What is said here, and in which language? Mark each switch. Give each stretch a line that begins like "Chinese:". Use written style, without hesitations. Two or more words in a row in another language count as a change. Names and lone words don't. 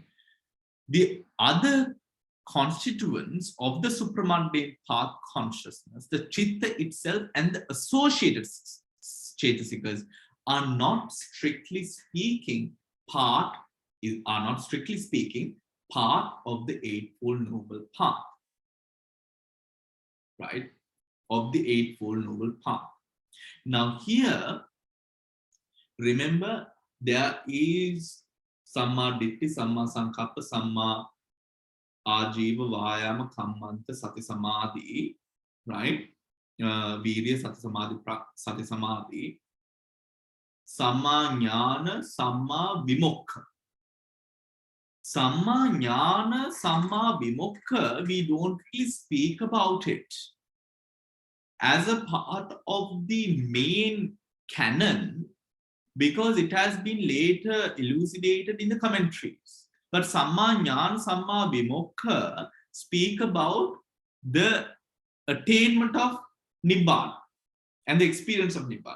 English: The other constituents of the supramundane path consciousness, the chitta itself and the associated chaitasikas are not strictly speaking part of the Eightfold Noble Path. Right? Of the Eightfold Noble Path. Now here, remember, there is
Pali: Samma Ditti, Samma Sankappa, Samma Ajiva, Vayama, Kammanta, Sati Samadhi, right? Virya, Sati Samadhi, Sati Samadhi, Samma Jnana, Samma Vimokha. Samma Jnana, Samma Vimokha,
English: we don't really speak about it as a part of the main canon, because it has been later elucidated in the commentaries. But
Pali: Samma Jnana, Samma Vimokha
English: speak about the attainment of Nibbana and the experience of Nibbana.